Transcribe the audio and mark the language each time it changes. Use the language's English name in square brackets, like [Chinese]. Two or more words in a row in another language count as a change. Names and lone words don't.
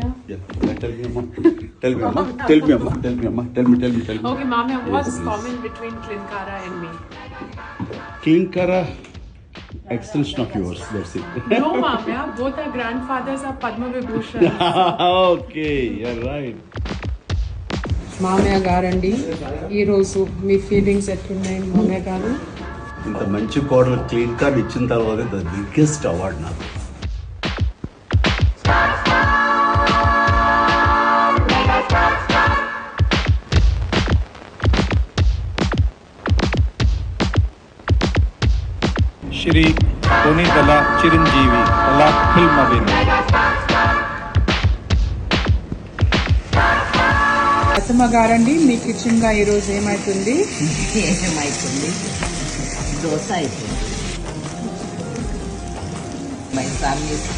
[English] Tell me, Amma. Tell me, Amma. Tell me, Amma. Tell me, Amma. Tell me. Okay, Mama, what's Yes, please. common between Klinkara and me? Klinkara, extension of yours. That's it. No, Mama, both our grandfathers are Padma Vibhushan. Okay, you're right. [Telugu] మామయ్య గారండి ఈరోజు మీ ఫీలింగ్స్ ఎట్లున్నాయి మామయ్య గారు? ఇంత మంచి కోడలు క్లీన్ కార్డ్ ఇచ్చిన తర్వాత [English] the biggest award [Telugu] నాకు. [Kannada] ಶ್ರೀ ಪುನೀತಲ ಚಿರಂಜೀವಿ ಕಲಾ ಫಿಲ್ಮ್ ಅಭಿನಯ. [Telugu] అత్తమ్మ గారండి మీ కిచెన్ గా ఈరోజు ఏమైతుంది? దోశ అయిపోయింది. [English] My family